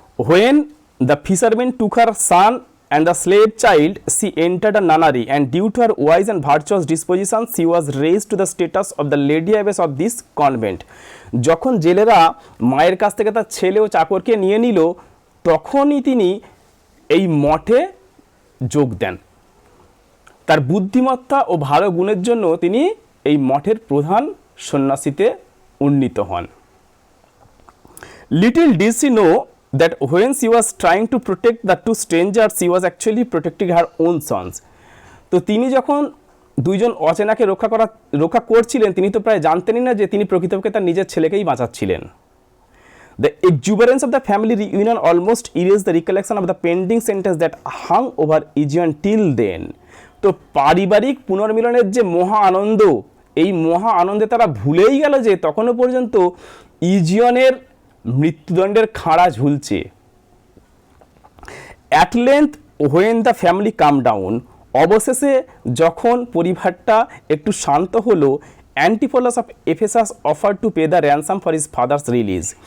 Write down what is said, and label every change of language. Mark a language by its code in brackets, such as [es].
[en] When the fisherman took her son and the slave child, she entered a nunnery, and due to her wise and virtuous disposition, she was raised to the status of the lady abbess of this convent. [bn] যখন জেলেরা মায়ের কাছ থেকে তার ছেলে ও চাকরকে নিয়ে নিল, তখনই তিনি এই মঠে যোগ দেন। তার বুদ্ধিমত্তা ও ভালো গুণের জন্য তিনি এই মঠের প্রধান সন্ন্যাসীতে উন্নীত হন। [en] Little did she know that when she was trying to protect the two strangers, she was actually protecting her own sons. [bn] তো তিনি যখন দুইজন অচেনাকে রক্ষা করছিলেন, তিনি তো প্রায় জানতেনই না যে তিনি প্রকৃতপক্ষে তার নিজের ছেলেকেই বাঁচাচ্ছিলেন। [en] The exuberance of the family reunion almost erased the recollection of the pending sentence that hung over Aegeon till then. [bn] তো পারিবারিক পুনর্মিলনের যে মহা আনন্দ, এই মহা আনন্দে তারা ভুলেই গেল যে তখনও পর্যন্ত ইজিয়নের মৃত্যুদণ্ডের খাড়া ঝুলছে। [en] At length when the family calmed down, [bn] অবশেষে যখন পরিবারটা একটু শান্ত হলো, [en] Antipholus of Ephesus offer to pay the ransom for his father's release.